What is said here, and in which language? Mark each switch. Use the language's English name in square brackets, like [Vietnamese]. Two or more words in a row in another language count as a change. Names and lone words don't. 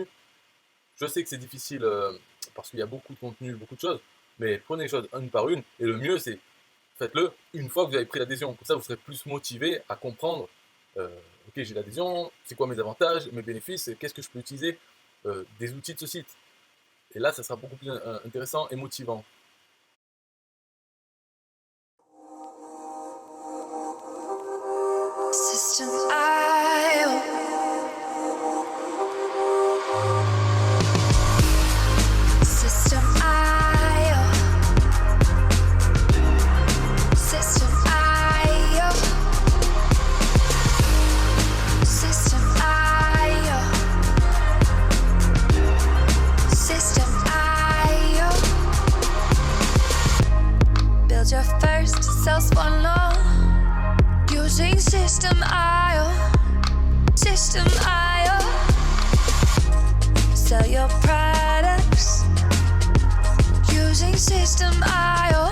[French] Je sais que c'est difficile parce qu'il y a beaucoup de contenu, beaucoup de choses, mais prenez les choses une par une, et le mieux c'est faites-le une fois que vous avez pris l'adhésion. Comme ça, vous serez plus motivé à comprendre, ok, j'ai l'adhésion, c'est quoi mes avantages, mes bénéfices, qu'est-ce que je peux utiliser des outils de ce site. Et là, ça sera beaucoup plus intéressant et motivant. [English] System IO. System IO. System IO. System IO. System IO. Build your first self-funnel using System IO. System IO. Sell your products using System IO.